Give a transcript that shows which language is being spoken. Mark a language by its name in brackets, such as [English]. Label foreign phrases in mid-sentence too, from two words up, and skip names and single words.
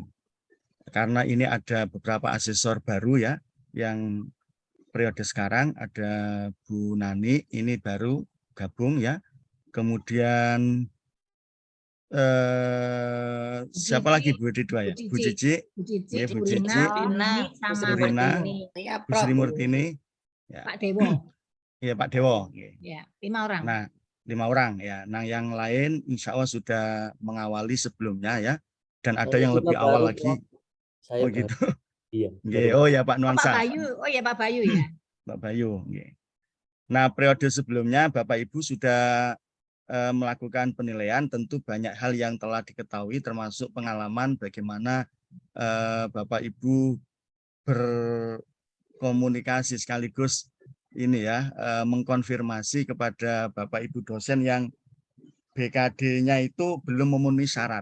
[Indonesian] Karena ini ada beberapa asesor baru ya yang periode sekarang, ada Bu Nani, ini baru gabung ya. Kemudian siapa lagi Bu WD2 ya? Bu Cici, Bu Cici, Bu Rina, Bu Sri Murtini, ya. Pak Dewo. Iya Pak Dewo. Ya, 5 orang. Nah, 5 orang ya. Nah, yang lain [Arabic] insya Allah [Indonesian] sudah mengawali sebelumnya ya. Dan ada yang lebih awal lagi. Oh gitu. Iya. Oh ya Pak Nuansa. Pak Bayu. Oh ya Pak Bayu ya. Pak Bayu. Nah, periode sebelumnya Bapak Ibu sudah melakukan penilaian, tentu banyak hal yang telah diketahui termasuk pengalaman bagaimana Bapak Ibu komunikasi sekaligus ini ya, mengkonfirmasi kepada Bapak Ibu dosen yang BKD-nya itu belum memenuhi syarat.